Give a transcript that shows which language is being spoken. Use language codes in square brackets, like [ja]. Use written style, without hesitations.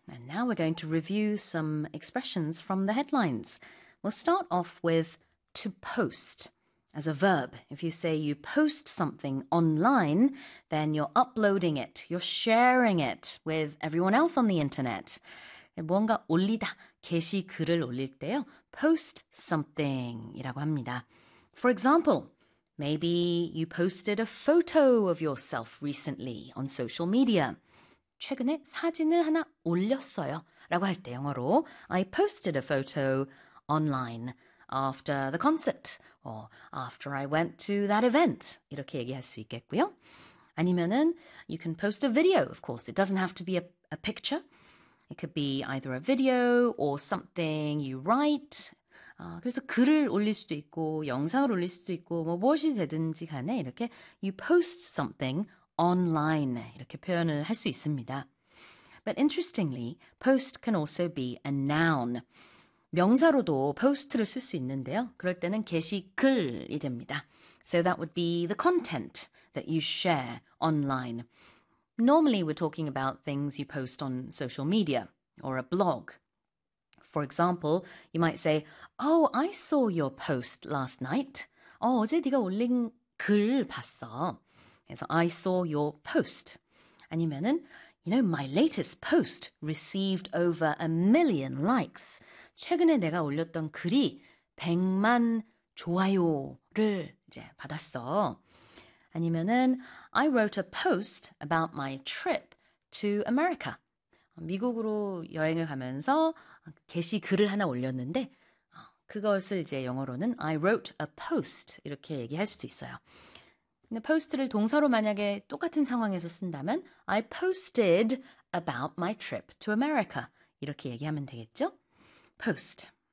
[en] And now we're going to review some expressions from the headlines. We'll start off with to post as a verb. If you say you post something online, then you're uploading it. You're sharing it with everyone else on the internet. [ko] 뭔가 올리다, 게시 글을 올릴 때요. [en] Post something [ko] 이라고 합니다. [en] For example, maybe you posted a photo of yourself recently on social media. [ko] 최근에 사진을 하나 올렸어요. 라고 할 때 영어로 [en] I posted a photo online after the concert or after I went to that event. [ko] 이렇게 얘기할 수 있겠고요. 아니면은 [en] you can post a video, of course. It doesn't have to be a picture. It could be either a video or something you write. [ko] 그래서 글을 올릴 수도 있고 영상을 올릴 수도 있고 뭐 무엇이 되든지 간에 이렇게 [en] you post something online [ko] 이렇게 표현을 할 수 있습니다. [en] But interestingly, post can also be a noun. [ko] 명사로도 post를 쓸 수 있는데요. 그럴 때는 게시글이 됩니다. [en] So that would be the content that you share online. Normally we're talking about things you post on social media or a blog. For example, you might say, Oh, I saw your post last night. [ko] 어제 네가 올린 글 봤어. 그래서 [en] I saw your post. [ko] 아니면은, [en] You know, my latest post received over 1 million likes. [ko] 최근에 내가 올렸던 글이 100만 좋아요를 이제 받았어. 아니면은, [en] I wrote a post about my trip to America. [ko] 미국으로 여행을 가면서 게시글을 하나 올렸는데 그것을 이제 영어로는 [en] I wrote a post [ko] 이렇게 얘기할 수도 있어요. 근데 post를 동사로 만약에 똑같은 상황에서 쓴다면 [en] I posted about my trip to America [ko] 이렇게 얘기하면 되겠죠? Post.